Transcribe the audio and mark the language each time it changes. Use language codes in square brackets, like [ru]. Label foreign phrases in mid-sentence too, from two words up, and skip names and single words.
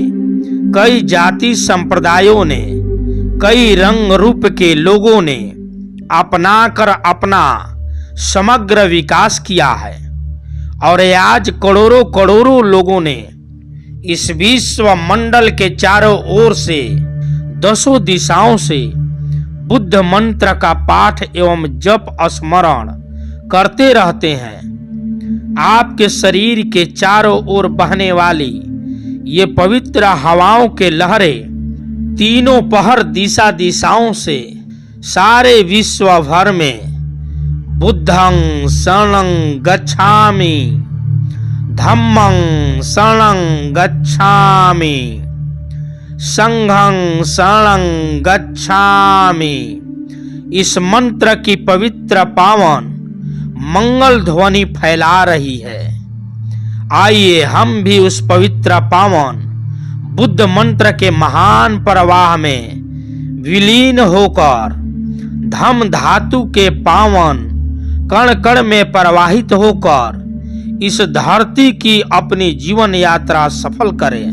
[hi] कई जाति संप्रदायों ने, कई रंग रूप के लोगों ने अपनाकर अपना समग्र विकास किया है और आज करोड़ों करोड़ों लोगों ने इस विश्व मंडल के चारों ओर से दसों दिशाओं से बुद्ध मंत्र का पाठ एवं जप स्मरण करते रहते हैं। आपके शरीर के चारों ओर बहने वाली ये पवित्र हवाओं के लहरें तीनों पहर दिशा दिशाओं से सारे विश्व भर में [pi] बुद्धं शरणं गच्छामि, धम्मं शरणं गच्छामि, संघं शरणं गच्छामि। [hi] इस मंत्र की पवित्र पावन मंगल ध्वनि फैला रही है। आइए हम भी उस पवित्र पावन बुद्ध मंत्र के महान प्रवाह में विलीन होकर धम्म धातु के पावन कण कण में प्रवाहित होकर इस धरती की अपनी जीवन यात्रा सफल करें।